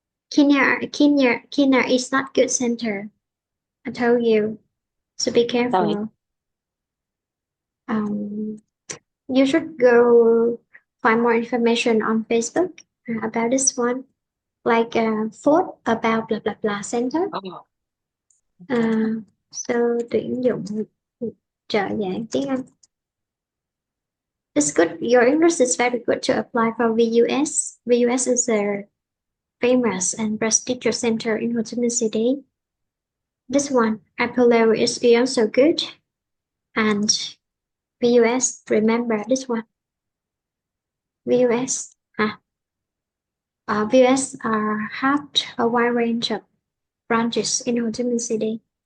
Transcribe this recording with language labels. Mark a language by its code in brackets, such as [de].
[en] Kenya is not good center. I told you, so be [vi] sao vậy? [en] careful. Um, you should go find more information on Facebook about this one, like Ford about blah blah blah center. Oh, okay. [vi] Uh, so tuyển dụng trợ giảng tiếng Anh. [en] It's good. Your English is very good to apply for VUS. VUS is a famous and prestigious center in Ho Chi Minh City. This one, Apollo is also good. And VUS, remember this one. VUS, VUS have a wide range of branches in Ho Chi Minh City.